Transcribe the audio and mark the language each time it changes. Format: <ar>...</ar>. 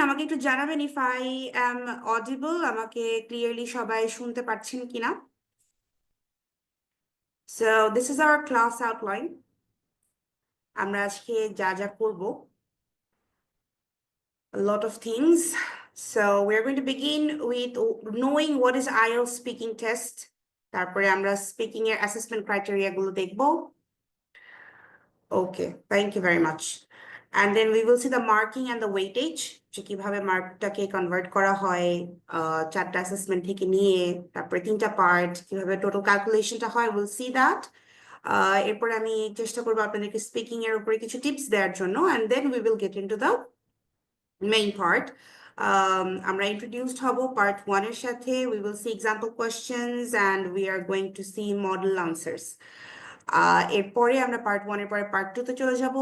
<bn>আমাকে একটু জানাবেন</bn> <en>if I am audible,</en> <bn>আমাকে ক্লিয়ারলি সবাই শুনতে পাচ্ছেন কিনা।</bn> <en>So this is our class outline.</en> <bn>আমরা আজকে যা যা করব,</bn> <en>a lot of things. So we're going to begin with knowing what is IELTS speaking test.</en> <bn>তারপরে আমরা স্পিকিং এর অ্যাসেসমেন্ট ক্রাইটেরিয়া গুলো দেখব।</bn> <en>Okay, thank you very much. And then we will see the marking and the weightage,</en> <bn>যে কিভাবে মার্কটাকে convert করা হয় চারটা অ্যাসেসমেন্ট থেকে নিয়ে, তারপরে তিনটা পার্ট, কিভাবে টোটাল ক্যালকুলেশনটা হয়,</bn> <en>Will see that.</en> <bn>এরপরে আমি চেষ্টা করবো আপনাদেরকে স্পিকিং এর উপরে কিছু টিপস দেওয়ার জন্য,</bn> <en>and then we will get into the main part.</en> <bn>আমরা introduced হব part 1 এর সাথে.</bn> <en>We will see example questions and we are going to see model answers.</en> <bn>এরপরে আমরা part 1 এর পরে part 2 তে চলে যাব.</bn>